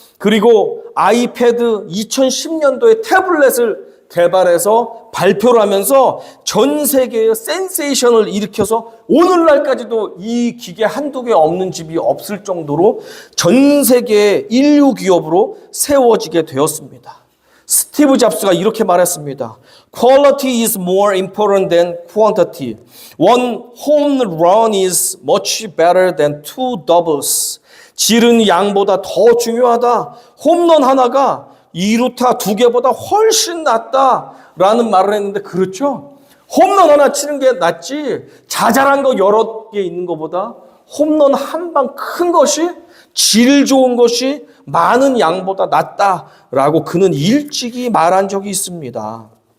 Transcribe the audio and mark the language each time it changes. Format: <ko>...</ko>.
<ko>그리고 아이패드 2010년도에 태블릿을 개발해서 발표를 하면서 전 세계에 센세이션을 일으켜서 오늘날까지도 이 기계 한두 개 없는 집이 없을 정도로 전 세계의 인류 기업으로 세워지게 되었습니다. 스티브 잡스가 이렇게 말했습니다.</ko> <en>Quality is more important than quantity. One home run is much better than two doubles.</en> <ko>질은 양보다 더 중요하다. 홈런 하나가 2루타 2개보다 훨씬 낫다라는 말을 했는데 그렇죠? 홈런 하나 치는 게 낫지 자잘한 거 여러 개 있는 것보다 홈런 한 방 큰 것이 질 좋은 것이 많은 양보다 낫다라고 그는 일찍이 말한 적이 있습니다.</ko>